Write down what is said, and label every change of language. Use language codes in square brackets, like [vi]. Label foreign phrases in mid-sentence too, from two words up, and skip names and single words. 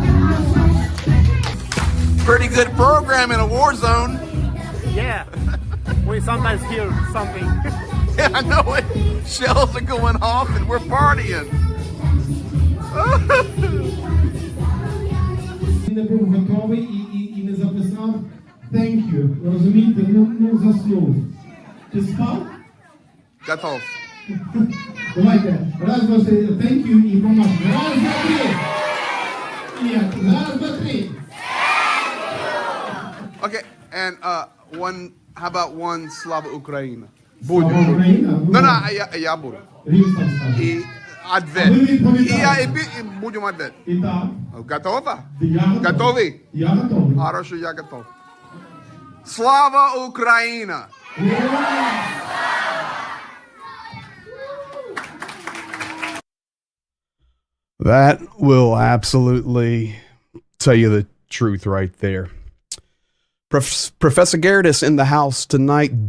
[en] Pretty good program in a war zone. Yeah. We sometimes hear something. Yeah, I know it. Shells are going off and we're partying. [uk] Не був готовий і не записав [en] thank you. [uk] Розумієте? Ну заснув. Ти спав? [ru] Готов. [uk] Давайте. Раз, два, три. [en] Thank you [uk] і помашемо. Раз, два, три. Ні, раз, два, три. [en] Okay, and how about one [uk] Слава Україна? Слава Україна. No, я буду. Рівс там скаже. І ответ. А ви відповідаєте. І будемо ответ. І так. Готова? Я готовий. Готовий? Я готовий. [ru] Хорошо, я готов. [uk] Слава Україна! [en] That will absolutely tell you the truth right there. Professor Gerardus in the house tonight.